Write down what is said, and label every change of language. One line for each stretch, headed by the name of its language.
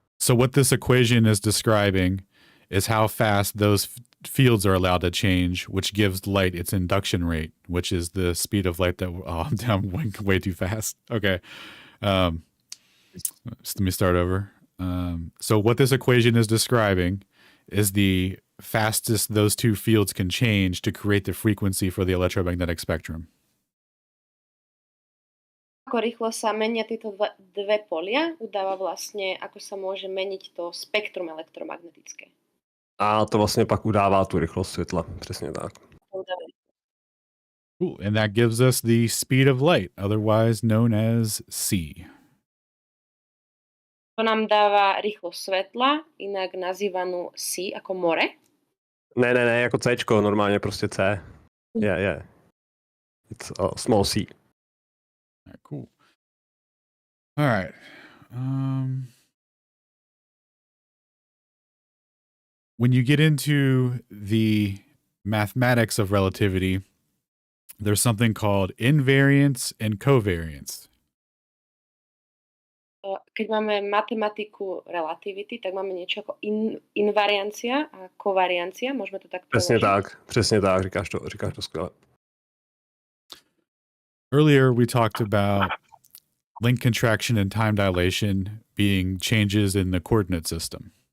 English: So what this equation is describing is how fast those fields are allowed to change, which gives light its induction rate, which is the speed of light that I'm down way too fast. Okay. Let me start over. So what this equation is describing is the fastest those 2 fields can change to create the frequency for the electromagnetic spectrum.
Slovak: Ako rýchlo sa menia tieto dve polia, udáva vlastne, ako sa môže meniť to spektrum elektromagnetické.
Czech: A to vlastně pak udává tu rychlost světla. Přesně tak.
English: Cool. And that gives us the speed of light, otherwise known as C.
Slovak: To nám dáva rýchlosť svetla, inak nazývanú C ako more.
Czech: Ne, jako Cčko, normálně prostě C.
English: Yeah. It's a small C. All right, cool. All right. When you get into the mathematics of relativity, there's something called invariance and covariance.
Slovak: Keď máme matematiku relativity, tak máme niečo ako invariancia a kovariancia, môžeme to tak povedať.
Czech: Přesně tak, říkáš to skvěle.
English: Earlier we talked about link contraction and time dilation being changes in the coordinate system.